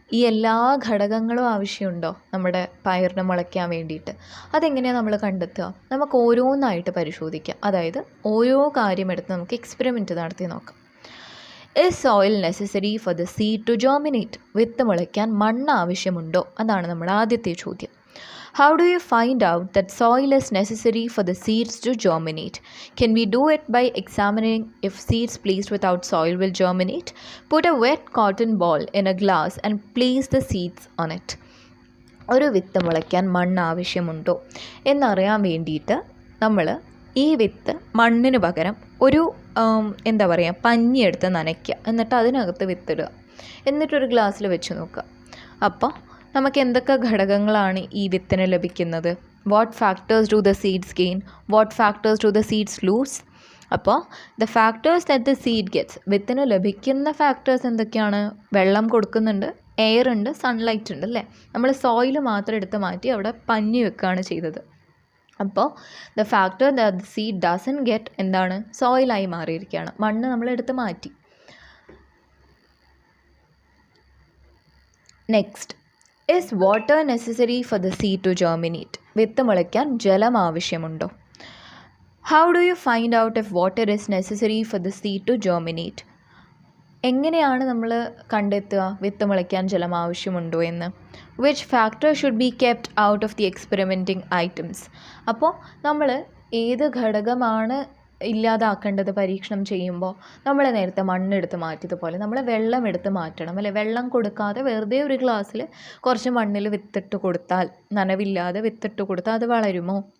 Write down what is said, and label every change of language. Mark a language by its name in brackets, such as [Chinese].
[Malayalam] ഈ എല്ലാ ഘടകങ്ങളും ആവശ്യമുണ്ടോ നമ്മുടെ പയറിന് മുളയ്ക്കാൻ വേണ്ടിയിട്ട്? അതെങ്ങനെയാണ് നമ്മൾ കണ്ടെത്തുക? നമുക്ക് ഓരോന്നായിട്ട് പരിശോധിക്കാം. അതായത് ഓരോ കാര്യം എടുത്ത് നമുക്ക് എക്സ്പെരിമെൻറ്റ് നടത്തി നോക്കാം. [English] Is soil necessary for the seed to germinate? [Malayalam] വിത്ത് മുളയ്ക്കാൻ മണ്ണ് ആവശ്യമുണ്ടോ? അതാണ് നമ്മുടെ ആദ്യത്തെ ചോദ്യം. [English] How do you find out that soil is necessary for the seeds to germinate? Can we do it by examining if seeds placed without soil will germinate? Put a wet cotton ball in a glass and place the seeds on it. [Malayalam] ഒരു വിത്ത് മുളയ്ക്കാൻ മണ്ണ് ആവശ്യമുണ്ടോ എന്നറിയാൻ വേണ്ടിയിട്ട് നമ്മൾ ഈ വിത്ത് മണ്ണിന് പകരം ഒരു എന്താ പറയുക, പഞ്ഞിയെടുത്ത് നനയ്ക്കുക. എന്നിട്ട് അതിനകത്ത് വിത്തിടുക. എന്നിട്ടൊരു ഗ്ലാസ്സിൽ വെച്ച് നോക്കുക. അപ്പോൾ നമുക്ക് എന്തൊക്കെ ഘടകങ്ങളാണ് ഈ വിത്തിന് ലഭിക്കുന്നത്? [English] What factors do the seeds gain? What factors do the seeds lose? അപ്പോൾ the factors that the seed gets, [Malayalam] വിത്തിന് ലഭിക്കുന്ന ഫാക്ടേഴ്സ് എന്തൊക്കെയാണ്? വെള്ളം കൊടുക്കുന്നുണ്ട്, എയർ ഉണ്ട്, സൺലൈറ്റ് ഉണ്ട് അല്ലേ. നമ്മൾ സോയിൽ മാത്രം എടുത്ത് മാറ്റി അവിടെ പഞ്ഞി വെക്കുകയാണ് ചെയ്തത്. [English] അപ്പോൾ the factor that the seed doesn't get എന്താണ്? [Malayalam] സോയിലായി മാറിയിരിക്കുകയാണ്. മണ്ണ് നമ്മൾ എടുത്ത് മാറ്റി. [English] Next, is water necessary for the seed to germinate? [Malayalam] വിത്ത് മുളയ്ക്കാൻ ജലം ആവശ്യമുണ്ടോ? [English] How do you find out if water is necessary for the seed to germinate? [Malayalam] എങ്ങനെയാണ് നമ്മൾ കണ്ടെത്തുക വിത്ത് മുളയ്ക്കാൻ ജലം ആവശ്യമുണ്ടോ എന്ന്? [English] Which factor should be kept out of the experimenting items? [Malayalam] അപ്പോൾ നമ്മൾ ഏത് ഘടകമാണ് ഇല്ലാതാക്കേണ്ടത് പരീക്ഷണം ചെയ്യുമ്പോൾ? നമ്മൾ നേരത്തെ മണ്ണെടുത്ത് മാറ്റിയതുപോലെ നമ്മൾ വെള്ളം എടുത്ത് മാറ്റണം അല്ലേ. വെള്ളം കൊടുക്കാതെ വെറുതെ ഒരു ഗ്ലാസ്സിൽ കുറച്ച് മണ്ണിൽ വിത്തിട്ട് കൊടുത്താൽ, നനവില്ലാതെ വിത്തിട്ട് കൊടുത്താൽ അത് വളരുമോ?